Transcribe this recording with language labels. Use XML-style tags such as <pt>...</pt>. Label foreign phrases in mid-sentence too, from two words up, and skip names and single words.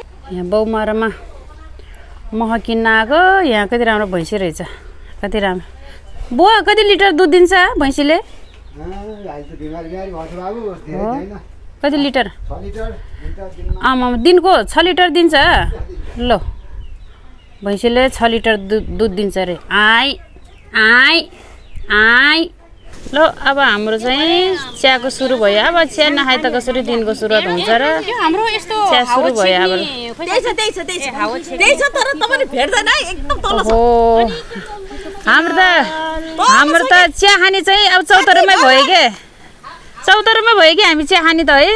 <ne>यहाँ बौमारामा मह किन्न आएको यहाँ कति राम्रो भैँसी रहेछ कति राम्रो बुवा कति लिटर दुध दिन्छ भैँसीले कति लिटर आमा दिनको 6 लिटर दिन्छ ल भैँसीले 6 लिटर दुध दिन्छ अरे आइ आइ आइ ल अब हाम्रो चाहिँ चियाको सुरु भयो अब चिया नखाए त कसरी दिनको सुरुवात हुन्छ र हाम्रो यस्तो चिया सुरु भयो अब त्यही छ तर तपाईले भेट्दैन है एकदम तल छ ओहो हाम्रो त चिया खाने चाहिँ अब चौतारामै भयो के चौतारामै भयो कि हामी चिया खाने त है</ne>